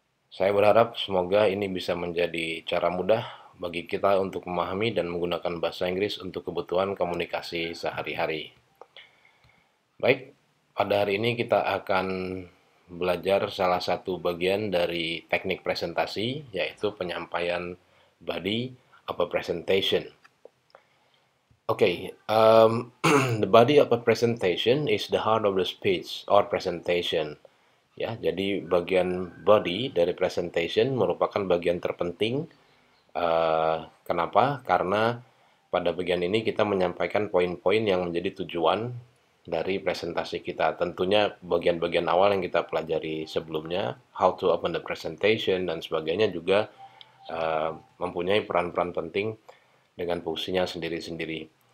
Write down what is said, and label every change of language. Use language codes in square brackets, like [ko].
[id] Saya berharap semoga ini bisa menjadi cara mudah bagi kita untuk memahami dan menggunakan bahasa Inggris untuk kebutuhan komunikasi sehari-hari. Baik, pada hari ini kita akan belajar salah satu bagian dari teknik presentasi, yaitu penyampaian [en] body of a presentation. Okay, the body of a presentation is the heart of the speech or presentation. [id] Ya, jadi bagian body dari presentation merupakan bagian terpenting. Kenapa? Karena pada bagian ini kita menyampaikan poin-poin yang menjadi tujuan dari presentasi kita. Tentunya bagian-bagian awal yang kita pelajari sebelumnya, [en] how to open the presentation [id] dan sebagainya juga mempunyai peran-peran penting dengan fungsinya sendiri-sendiri.